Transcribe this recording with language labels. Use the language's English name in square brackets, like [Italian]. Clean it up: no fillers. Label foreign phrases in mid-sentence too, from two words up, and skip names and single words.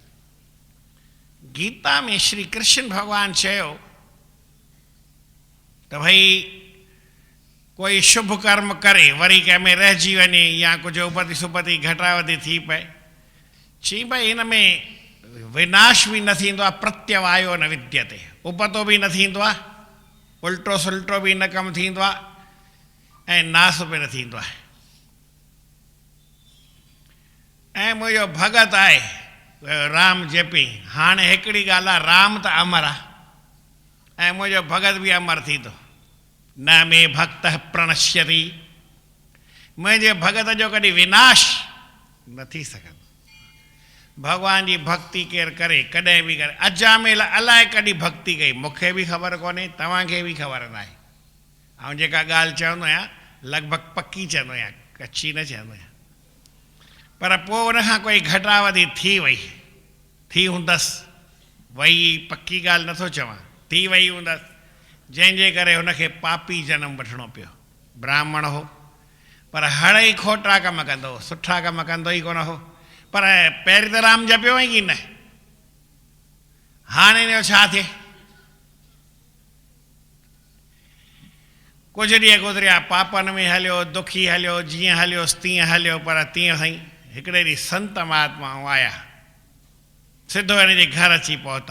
[Sindhi] गीता में श्री कृष्ण भॻवानु चयो त भई कोई शुभ कर्म करे वरी कंहिं में रहिजी वञे या कुझु उपति सुपति घटावधि थी पए, चई भई हिन में विनाश बि न थींदो आहे, [Sanskrit] प्रत्यवायो न विद्यते, [Sindhi] उपतो बि न थींदो आहे, उल्टो सुल्टो बि न कमु थींदो आहे, ऐं नास बि न थींदो आहे। ऐं मुंहिंजो भगत आहे राम जपी, हाणे हिकिड़ी ॻाल्हि आहे, राम त अमर आहे ऐं मुंहिंजो भगत बि अमर थींदो। [Sanskrit] न मे भक्त प्रणश्यति, [Sindhi] मुंहिंजे भगत जो कॾहिं विनाश न थी सघंदो। भॻवान जी भक्ति केरु करे, कॾहिं बि करे, अजामेल अलाए कॾहिं भक्ति कई, मूंखे बि ख़बर कोन्हे, तव्हांखे बि ख़बर न आहे। ऐं जेका ॻाल्हि चवंदो आहियां लॻभॻि पकी चवंदो आहियां, कची न चवंदो आहियां। पर पोइ उनखां कोई घटावधि थी वई, थी हूंदसि, वई पकी ॻाल्हि नथो चवां, थी वई हूंदसि, जंहिंजे करे हुनखे पापी जनम वठिणो पियो। ब्राह्मण हो पर हड़ई खोटा कम कंदो हो, सुठा कम कंदो ई कोन हो, पर पहिरीं त राम जपियो हुई की न, हाणे हिन जो छा थिए? कुझु ॾींहं गुज़रिया, पापनि में हलियो, दुखी हलियो, जीअं हलियोसि तीअं हलियो, पर तीअं साईं हिकिड़े ॾींहुं संत महात्माऊं आया, सिधो हिन जे घर अची पहुता।